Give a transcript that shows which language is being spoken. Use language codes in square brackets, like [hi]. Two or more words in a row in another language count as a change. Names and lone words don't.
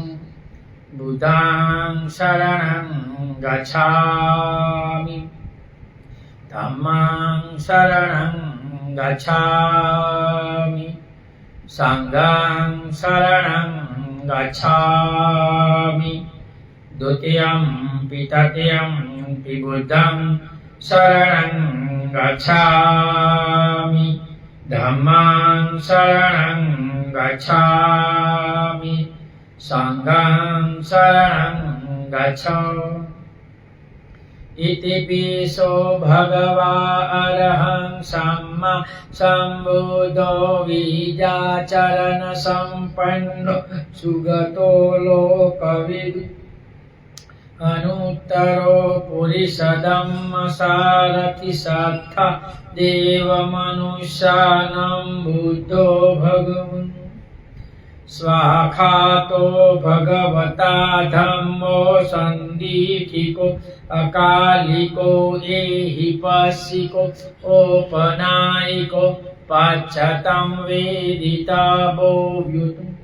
[pi] बुद्धं शरणं गच्छामि, धम्मं शरणं गच्छामि, संघं शरणं गच्छामि। द्वितीयं तृतीयं बुद्धं शरणं गच्छामि, धम्मं शरणं गच्छामि, संघं शरणं गच्छामि। इतिपिसो भगवा अरहं सम्मा सम्बुद्धो विद्याचरण संपन्नो सुगतो लोकविदु अनुत्तरो पुरुषधम्म सारथि सत्था देव मनुष्यानं बुद्धो भगवन्। स्वाखातो भगवता धम्मो सन्दीठिको अकालिको एहिपस्सिको औपनायिको पश्चातं वेदिता बोभ्युत्।